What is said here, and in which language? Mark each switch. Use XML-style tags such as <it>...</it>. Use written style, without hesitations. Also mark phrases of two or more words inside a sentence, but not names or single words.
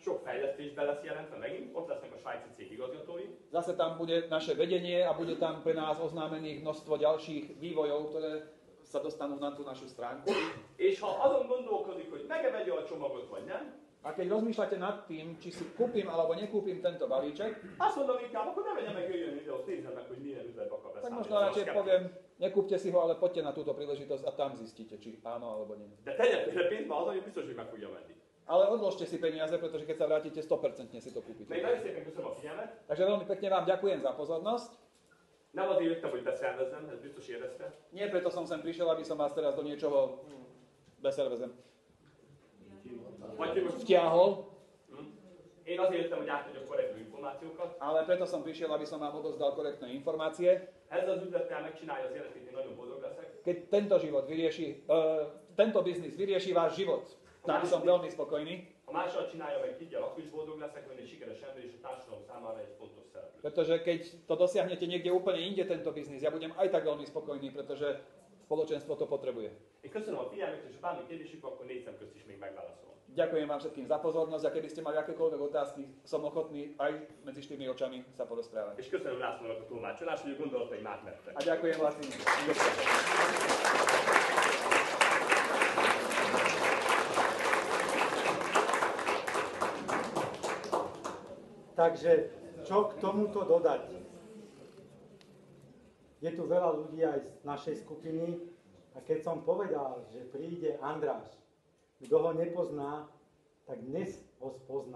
<hu>Sok fejlesztésbe lesz jelentve megint, ott lesznek a svájci cég igazgatói.</hu> <sk>Zase tam bude naše vedenie a bude tam pre nás oznámených množstvo ďalších vývojov, ktoré sa dostanú na tú našu stránku.</sk> <hu>És ha azon gondolkodik, hogy megevegye a csomagot, vagy nem,</hu> <sk>A keď rozmýšľate nad tým, či si kúpim alebo nekúpim tento balíček,</sk> <hu>azt mondom inkább, akkor ne vegye meg, jöjjön ide, azt nézze meg, hogy milyen üzletbe akar tak beszállni.</hu> <sk>možno radšej poviem, nekúpte si ho, ale poďte na túto príležitosť a tam zistíte, či áno alebo nie.</sk> <hu>De tegye félre pénzt, mert az, hogy biztos, hogy meg fogja venni.</hu> <sk>Ale odložte si peniaze, pretože keď sa vrátite, 100% si to kúpite.</sk> <hu>Még nagyon szépen köszönöm a figyelmet.</hu> <sk>Takže veľmi pekne vám ďakujem za pozornosť.</sk> <hu>Nem azért jöttem, hogy beszervezzem, ez biztos érezte.</hu> <sk>Nie preto som sem prišiel, aby som vás teraz do niečoho beservezem</sk> <hu>Vagy hogy most</hu> <sk>vtiahol,</sk> <hu>én azért jöttem, hogy átadjak korrektű információkat.</hu> <sk>ale preto som prišiel, aby som vám odozdal korektné informácie.</sk> <hu>Ezzel az üzlettel megcsinálja az életét, én nagyon boldog leszek.</hu> <sk>Keď tento život vyrieši, tento biznis vyrieši váš život, tak som veľmi spokojný,</sk> <hu>Ha mással csinálja meg, higgyel, akkor is boldog leszek, ön egy sikeres ember, és a társadalom számára egy fontos szereplő.</hu> <sk>pretože keď to dosiahnete niekde úplne inde, tento biznis, ja budem aj tak veľmi spokojný, pretože spoločenstvo to potrebuje.</sk> <hu>Én köszönöm a figyelmet, és ha bármi kérdésük, akkor 4 szem közt is még megválaszolom.</hu> <sk>Ďakujem vám všetkým za pozornosť a keby ste mali akékoľvek otázky, som ochotný aj medzi štyrmi očami sa porozprávať.</sk> <hu>És köszönöm Lászlónak a tolmácsolást, hogy a gondolataim átmertek.</hu> <sk>A ďakujem vlastne. Takže čo k tomuto dodať? Je tu veľa ľudí aj z našej skupiny a keď som povedal, že príde Andráš, kto ho nepozná, tak dnes ho spoznal.</sk>